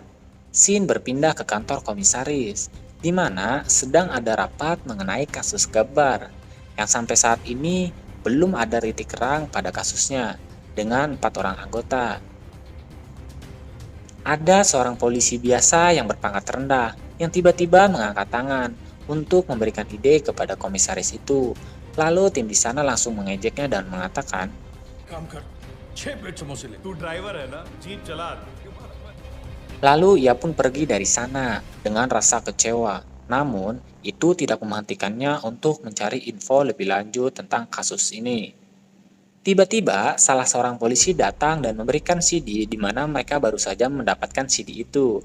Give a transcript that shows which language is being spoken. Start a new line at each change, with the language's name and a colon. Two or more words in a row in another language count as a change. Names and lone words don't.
Indonesian: Scene berpindah ke kantor komisaris, di mana sedang ada rapat mengenai kasus Gabbar, yang sampai saat ini belum ada titik terang pada kasusnya, dengan 4 orang anggota. Ada seorang polisi biasa yang berpangkat rendah yang tiba-tiba mengangkat tangan untuk memberikan ide kepada komisaris itu. Lalu tim di sana langsung mengejeknya dan mengatakan,
Hindi: काम कर 6 प्लेट समोसे ले तू ड्राइवर है ना जीप चला
Indonesian: lalu ia pun pergi dari sana dengan rasa kecewa. Namun, itu tidak menghentikannya untuk mencari info lebih lanjut tentang kasus ini. Tiba-tiba, salah seorang polisi datang dan memberikan CD di mana mereka baru saja mendapatkan CD itu.